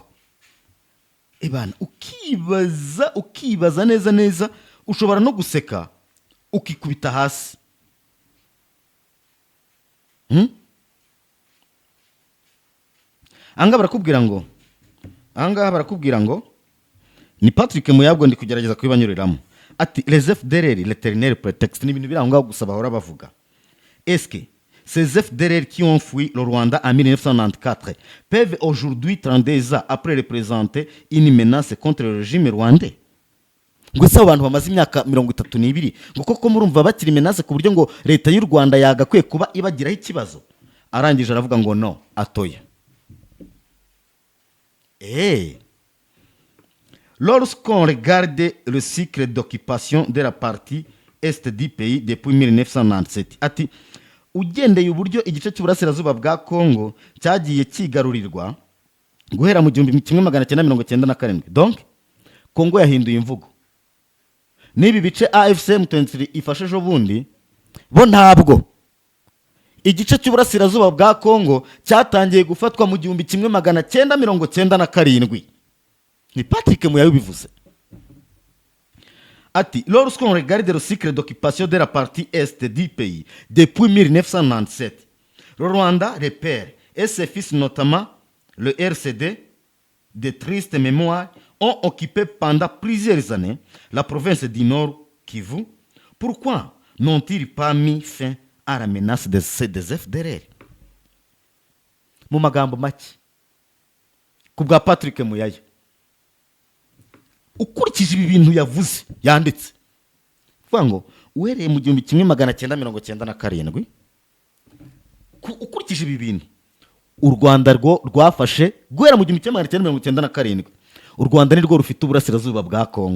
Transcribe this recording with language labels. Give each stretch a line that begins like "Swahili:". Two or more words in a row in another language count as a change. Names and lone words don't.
Kinyarwanda: Ebana ukibaza neza ushobora no guseka ukikubita hasi. Anga barakubwira ngo ni Patrick Muyabwo ndi kugerageza kubibanyuriramo.
French: Ati les FDLR l'éternel prétexte,
Kinyarwanda: ni ibintu birangwa gusa bahora bavuga.
French: Est-ce que ces FDLR qui ont fui le Rwanda en 1994 peuvent aujourd'hui, 32 ans après, représenter une menace contre le régime rwandais?
Kinyarwanda: Ngo se abantu bamaze imyaka 32 ngo koko murumva bakiri menace ku buryo ngo leta y'u Rwanda yagakwiye kuba ibagiraho ikibazo? Arangije aravuga ngo no, atoya.
French: Lorsqu'on regarde le cycle d'occupation de la partie est du pays depuis 1997,
Kinyarwanda: ati ugendeye uburyo igice cy'uburasirazuba bwa Kongo cyagiye kigarurirwa guhera mu 1997. Donc Kongo yahinduye imvugo. Nibi bice AFC M23 ifashe ejo bundi bo ntabwo igice cy'uburasirazuba bwa Kongo cyatangiye gufatwa mu 1997. Ni Patrick Muyaya bivuze.
French: ati lorsqu'on regarde le cycle d'occupation de la partie est du pays depuis 1997, le Rwanda, le père et ses fils, notamment le RCD, de triste mémoire, ont occupé pendant plusieurs années la province du Nord Kivu. Pourquoi n'ont-ils pas mis fin à la menace des FDLR?
Kinyarwanda: Mu magambo make ku bwa Patrick Muyaya, ukurikije ibi bintu yavuze yanditse kuvuga ngo uhereye mu 1997 ukurikije ibi bintu u Rwanda rwafashe guhera mu 1997 u Rwanda ni rwo rufite uburasirazuba bwa Kongo.